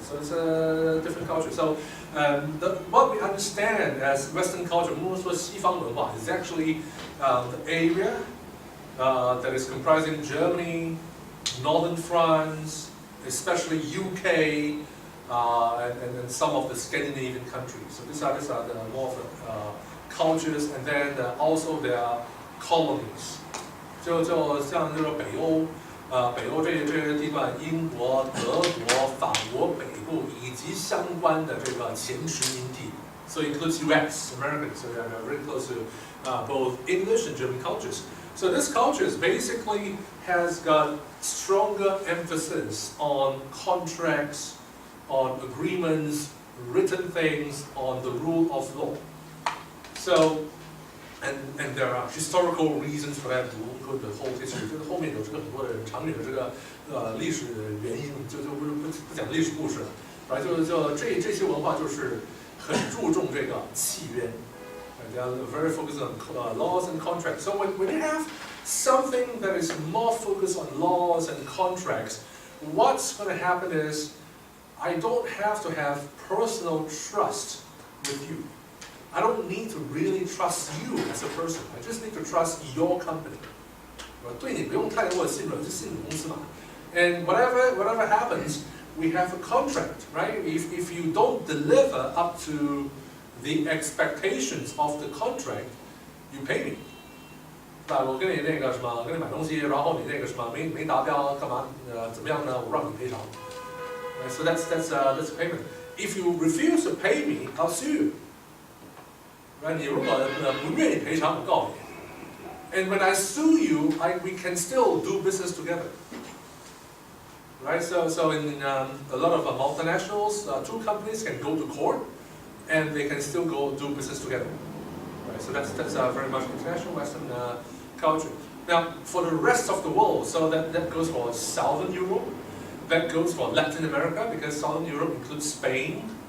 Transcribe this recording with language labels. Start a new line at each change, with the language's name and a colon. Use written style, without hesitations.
English: So it's a different culture. So what we understand as Western culture,
Chinese: 我们说西方文化,
English: is actually the area that is comprising Germany, northern France, especially UK. And some of the Scandinavian countries. So these are the more cultures, and then also their colonies.
Chinese: 就像这个北欧这些地段，英国、德国、法国北部以及相关的这个前殖民地。
English: So it includes US, Americans, so they are very close to both English and German cultures. So this culture basically has got stronger emphasis on contracts, on agreements, written things, on the rule of law. So, and there are historical reasons for that. The whole history.
Chinese: 这个后面有这个很多的长远的这个历史原因，就不讲历史故事了。反正就这些文化就是很注重这个契约。
English: They are very focused on laws and contracts. So when you have something that is more focused on laws and contracts, what's going to happen is I don't have to have personal trust with you. I don't need to really trust you as a person. I just need to trust your company.
Chinese: 对你不用太多的信任，就信你公司嘛。
English: And whatever happens, we have a contract, right? If you don't deliver up to the expectations of the contract, you pay me.
Chinese: 那我跟你那个什么，跟你买东西，然后你那个什么没达标，干嘛？怎么样呢？我让你赔偿。
English: So that's payment. If you refuse to pay me, I'll sue you. Right?
Chinese: 你如果不愿意赔偿，我告你。
English: And when I sue you, we can still do business together. Right? So in a lot of multinationals, two companies can go to court, and they can still go do business together. Right? So that's very much international Western culture. Now, for the rest of the world, so that goes for Southern Europe. That goes for Latin America, because Southern Europe includes Spain,